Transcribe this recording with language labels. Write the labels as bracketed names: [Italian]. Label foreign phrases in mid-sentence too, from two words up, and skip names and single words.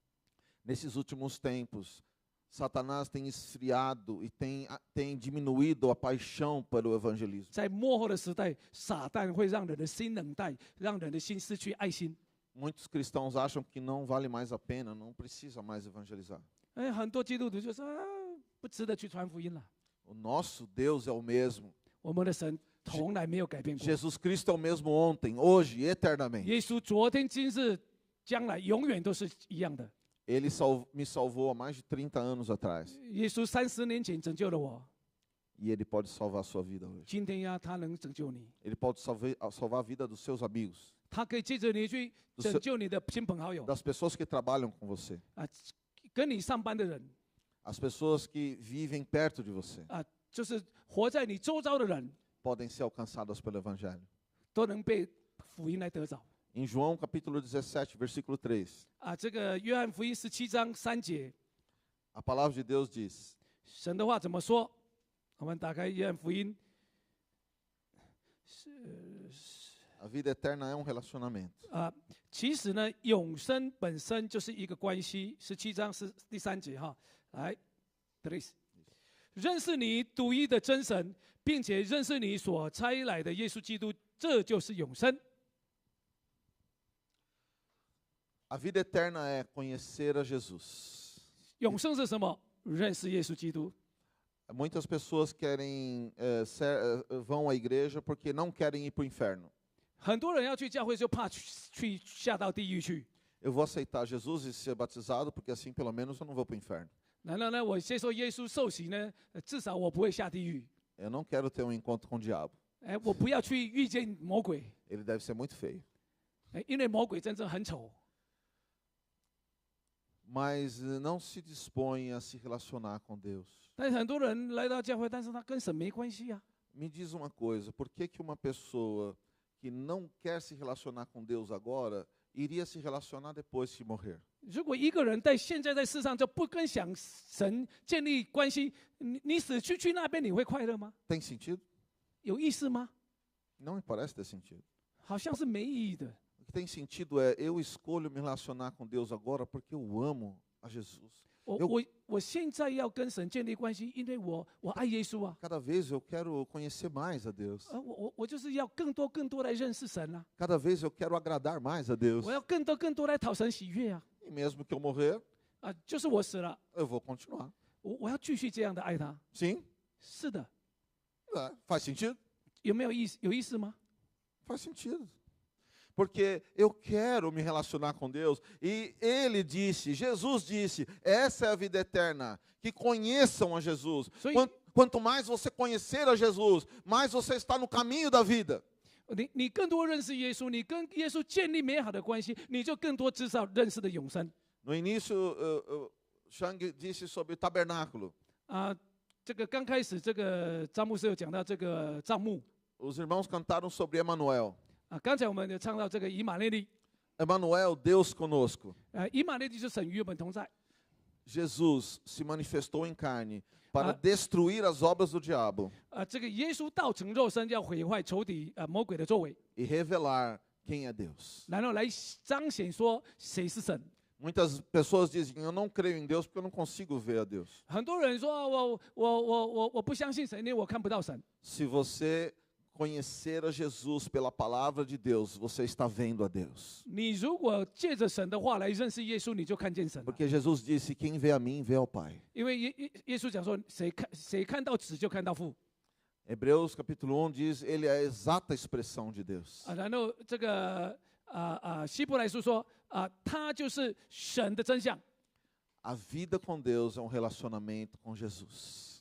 [Portuguese] Nesses últimos tempos, Satanás tem esfriado e tem diminuído a paixão pelo evangelismo. [Chinese] 在末后的时代，撒旦会让人的心冷淡，让人的心失去爱心。 [Portuguese] Muitos cristãos acham que não vale mais a pena, não precisa mais evangelizar. [Chinese] 很多基督徒就说不值得去传福音了。 [Portuguese] O nosso Deus é o mesmo. [Chinese] 我们的神从来没有改变过。 [Portuguese] Jesus Cristo é o mesmo ontem, hoje e eternamente. [Chinese] 耶稣昨天、今日、将来永远都是一样的。 [Portuguese] Ele me salvou há mais de 30 anos atrás. [Chinese] 耶稣30年前拯救了我， [Portuguese] E Ele pode salvar a sua vida hoje. [Chinese] 今天他能拯救你， [Portuguese] Ele pode salvar a vida dos seus amigos, [Chinese] 他可以借着你去拯救你的亲朋好友 [Portuguese] das pessoas que trabalham com você, [Chinese] 跟你上班的人 [Portuguese] as pessoas que vivem perto de você. [Chinese] 就是活在你周遭的人， [Portuguese] podem ser alcançadas pelo Evangelho. [Chinese] 都能被福音来得着。 [Portuguese] Em João capítulo 17, versículo 3, [Chinese] 这个约翰福音17章3节， [Portuguese] a palavra de Deus diz: [Chinese] 神的话怎么说？我们打开约翰福音， [Portuguese] a vida eterna é um relacionamento. [Chinese] 其实呢，永生本身就是一个关系。17章是第3节哈，来 ，please， 认识你独一的真神，并且认识你所差来的耶稣基督，这就是永生。 [Portuguese] A vida eterna é conhecer a Jesus. [Chinese] 永生是什么？认识耶稣基督。 [Portuguese] Muitas pessoas querem vão à igreja porque não querem ir para o inferno. [Chinese] 很多人要去教会，就怕去下到地狱去。 [Portuguese] Eu vou aceitar Jesus e ser batizado porque assim pelo menos eu não vou para o inferno. [Chinese] 难道呢？我接受耶稣受洗呢？至少我不会下地狱。 [Portuguese] Eu não quero ter um encontro com o diabo. [Chinese] 我不要去遇见魔鬼。 [Portuguese] Ele deve ser muito feio. [Chinese] 因为魔鬼真正很丑。 [Portuguese] Mas não se dispõe a se relacionar com Deus. [Chinese] 但是很多人来到教会，但是他跟神没关系啊。 [Portuguese] Me diz uma coisa, por que uma pessoa que não quer se relacionar com Deus agora iria se relacionar depois de morrer? [Chinese] 如果一个人现在在世上就不跟神建立关系，你死去那边你会快乐吗？ [Portuguese] Tem sentido? [Chinese] 有意思吗？ [Portuguese] Não me parece ter sentido. [Chinese] 好像是没意义的。 [Portuguese] O que tem sentido é eu escolho me relacionar com Deus agora porque eu amo a Jesus. [Chinese] 我现在要跟神建立关系，因为我爱耶稣啊。 [Portuguese] Cada vez eu quero conhecer mais a Deus. [Chinese] 我就是要更多来认识神啊。 [Portuguese] Cada vez eu quero agradar mais a Deus. [Chinese] 我要更多来讨神喜悦啊。 [Portuguese] E mesmo que eu morrer, [Chinese] 就是我死了， [Portuguese] eu vou continuar. [Chinese] 我要继续这样的爱他。 [Portuguese] Sim? [Chinese] 是的， [Portuguese] Faz sentido? [Chinese] 有没有意思？有意思吗？ [Portuguese] Faz sentido. Porque eu quero me relacionar com Deus. E Ele disse, Jesus disse, essa é a vida eterna, que conheçam a Jesus. Quanto mais você conhecer a Jesus, mais você está no caminho da vida. [Chinese] 你更多认识耶稣，你跟耶稣建立美好的关系，你就更多知道认识的永生。 [Portuguese] No início, Shang disse sobre o tabernáculo. [Chinese] 这个刚开始，这个张牧师有讲到这个帐幕。 [Portuguese] Os irmãos cantaram sobre Emanuel. [Chinese] 刚才我们有唱到这个以马内利。 [Portuguese] Emanuel, Deus conosco. [Chinese] 以马内利就是神与我们同在。 [Portuguese] Jesus se manifestou em carne para destruir as obras do diabo. [Chinese] 这个耶稣道成肉身，要毁坏仇敌魔鬼的作为， [Portuguese] E revelar quem é Deus. [Chinese] 然后来彰显说谁是神。 [Portuguese] Muitas pessoas dizem, eu não creio em Deus porque eu não consigo ver a Deus. [Chinese] 很多人说我不相信神，因为我看不到神。 [Portuguese] Se você conhecer a Jesus pela palavra de Deus, você está vendo a Deus. [Chinese] 你如果借着神的话来认识耶稣，你就看见神了。 [Portuguese] Porque Jesus disse, quem vê a mim, vê ao Pai. [Chinese] 因为耶稣讲说，谁看到子就看到父。 [Portuguese] Hebreus capítulo 1 diz, ele é a exata expressão de Deus. [Chinese] 然后这个希伯来书说他就是神的真相。 [Portuguese] A vida com Deus é um relacionamento com Jesus.